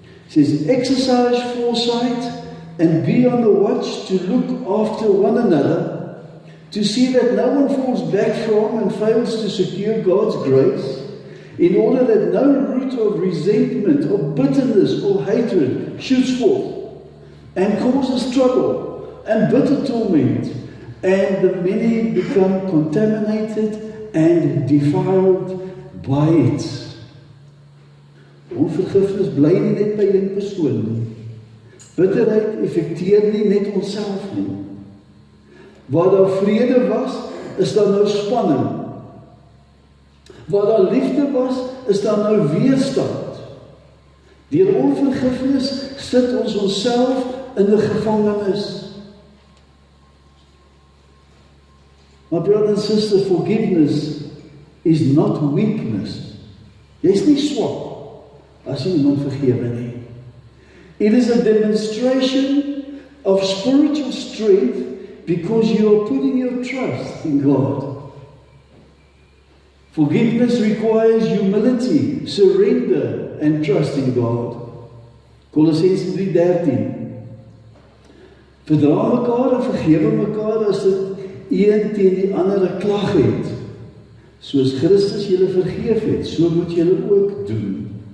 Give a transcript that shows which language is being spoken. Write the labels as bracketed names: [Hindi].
[English] Says, exercise foresight and be on the watch to look after one another, to see that no one falls back from and fails to secure God's grace, in order that no root of resentment or bitterness or hatred shoots forth and causes trouble and bitter torment, and the many become contaminated and defiled by it. [Afrikaans] Onvergifnis bly nie net by een persoon nie. Bitterheid effekteer nie net onsself nie. Waar daar vrede was, is daar nou spanning. Waar daar liefde was, is daar nou weerstand. Deur onvergifnis sit ons onsself in 'n gevangenis. [English] My brother and sister, forgiveness is not weakness. [Afrikaans] Jy's nie swak as jy iemand vergewe nie. [English] It is a demonstration of spiritual strength because you are putting your trust in God. Forgiveness requires humility, surrender, and trust in God. [Afrikaans] Kolossense 3:13. Verdra mekaar en vergewe mekaar as dit een teen die ander 'n klag het. Soos Christus julle vergeef het, so moet julle ook doen.